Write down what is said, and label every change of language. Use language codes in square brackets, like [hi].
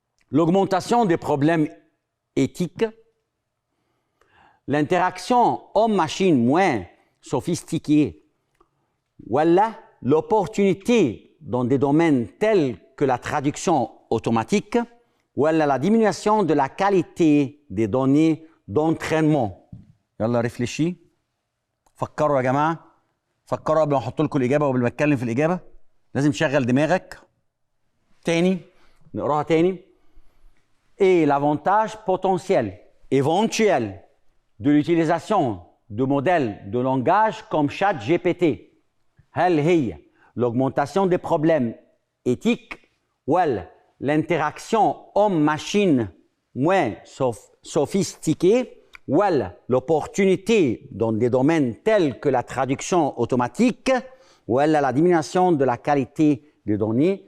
[fr] L'augmentation des problèmes éthiques, l'interaction homme-machine moins sophistiquée, voilà l'opportunité dans des domaines tels que la traduction automatique, voilà la diminution de la qualité des données d'entraînement. يلا réfléchis. [ar] فكروا يا جماعه. فكروا قبل ما احط لكم الاجابه وقبل ما اتكلم في الاجابه. لازم تشغل دماغك. تاني نقراها تاني. [fr] Et l'avantage potentiel, éventuel, de l'utilisation de modèles de langage comme ChatGPT. هل هي l'augmentation des problèmes éthiques ou l'interaction homme-machine moins sophistiquée ou l'opportunité dans des domaines tels que la traduction automatique ou la diminution de la qualité des données.